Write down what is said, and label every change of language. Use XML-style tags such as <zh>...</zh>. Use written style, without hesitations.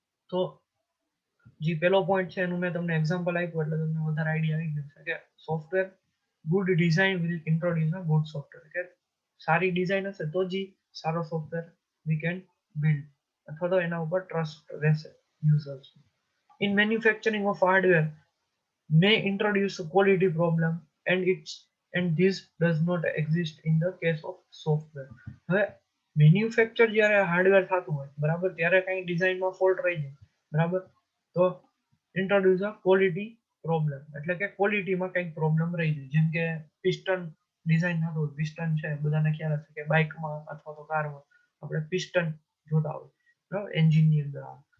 <gu>તો જે પેલો પોઈન્ટ છે એનું મેં તમને એક્ઝામ્પલ આપ્યું એટલે તમને વધારે આઈડિયા આવી ગયો છે કે</gu> <en>Software good design will introduce a good software.</en> <gu>કે સારી ડિઝાઇન હશે તો જ સારો સોફ્ટવેર</gu> <en>we can build,</en> <gu>અથવા તો એના ઉપર ટ્રસ્ટ રહેશે users.</gu> <en>In manufacturing of hardware may introduce a quality problem and this does not exist in the case of software.</en> <gu>હવે મેન્યુફેક્ચર જ્યારે હાર્ડવેર થતું હોય, બરાબર, ત્યારે કઈ ડિઝાઇનમાં ફોલ્ટ રહી જાય, બરાબર, તો</gu> <en>introduce a quality problem,</en> <gu>એટલે કે ક્વોલિટીમાં કંઈક પ્રોબ્લેમ રહી જાય. જેમ કે પિસ્ટન ડિઝાઇન થતું હોય, પિસ્ટન છે બધાને ખ્યાલ હશે કે બાઇકમાં અથવા તો કારમાં આપણે પિસ્ટન જોતા હોય, બરાબર, એન્જિનની અંદર આવે.</gu>